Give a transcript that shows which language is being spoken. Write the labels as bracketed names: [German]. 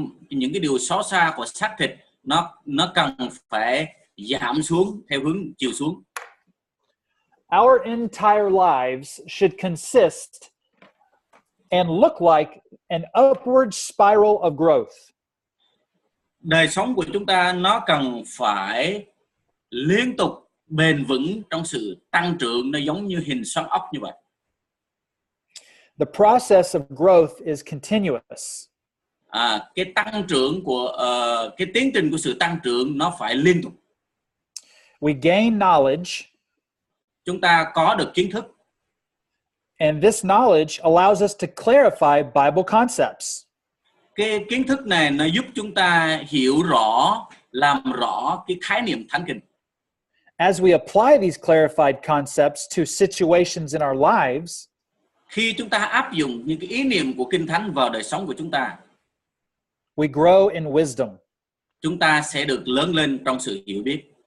[Vietnamese] Những cái điều xấu xa của xác thịt nó cần phải giảm xuống theo hướng chiều xuống. [English] Our entire lives should consist and look like an upward spiral of growth. [Vietnamese] Đời sống của chúng ta nó cần phải liên tục bền vững trong sự tăng trưởng, nó giống như hình xoắn ốc như vậy. [English] The process of growth is continuous. [Vietnamese] Cái tăng trưởng của cái tiến trình của sự tăng trưởng nó phải liên tục. [English] We gain knowledge, [Vietnamese] Chúng ta có được kiến thức, [English] and this knowledge allows us to clarify Bible concepts. [Vietnamese] cái kiến thức này nó giúp chúng ta hiểu rõ, làm rõ cái khái niệm thánh kinh. [English] As we apply these clarified concepts to situations in our lives, [Vietnamese] Khi chúng ta áp dụng những cái ý niệm của Kinh Thánh vào đời sống của chúng ta, [English] we grow in wisdom. [Vietnamese] chúng ta sẽ được lớn lên trong sự hiểu biết.